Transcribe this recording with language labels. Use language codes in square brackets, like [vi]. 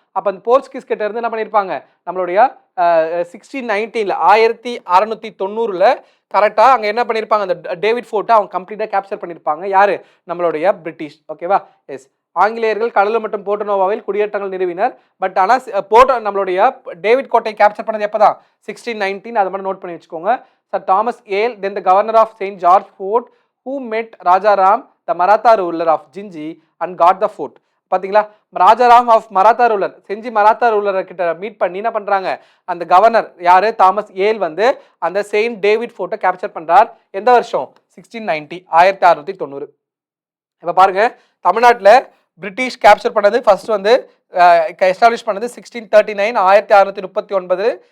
[ta] அப்போ அந்த போர்ச்சுகீஸ் கிட்ட இருந்து என்ன பண்ணியிருப்பாங்க? நம்மளுடைய 1619 1690 கரெக்டாக அங்கே என்ன பண்ணியிருப்பாங்க? அந்த டேவிட் ஃபோர்ட்டை அவங்க கம்ப்ளீட்டாக கேப்சர் பண்ணியிருப்பாங்க. யார்? நம்மளுடைய பிரிட்டிஷ். ஓகேவா? எஸ். ஆங்கிலேயர்கள் கடலூர் மற்றும் போர்ட்டோனோவாவில் குடியேற்றங்கள் நிறுவினர். பட் ஆனால் நம்மளுடைய டேவிட் கோட்டை கேப்சர் பண்ணது எப்போ தான்? 1619. அதை மட்டும் நோட் பண்ணி வச்சுக்கோங்க. [en] Sir Thomas Yale then the governor of Saint George Fort who met Rajaram, the Maratha ruler of Jinji and got the fort. [ta] பார்த்தீங்களா? Rajaram of Maratha ruler, Senji Maratha ruler கிட்ட மீட் பண்ணி என்ன பண்ணுறாங்க? அந்த கவர்னர் யார்? தாமஸ் ஏல் வந்து அந்த செயின்ட் டேவிட் ஃபோர்ட்டை கேப்சர் பண்ணுறார். எந்த வருஷம்? 1690, 1690. இப்போ பாருங்க, தமிழ்நாட்டில் பிரிட்டிஷ் கேப்சர் பண்ணது ஃபர்ஸ்ட் வந்து எஸ்டாப்ளிஷ் பண்ணது 1639, 1639.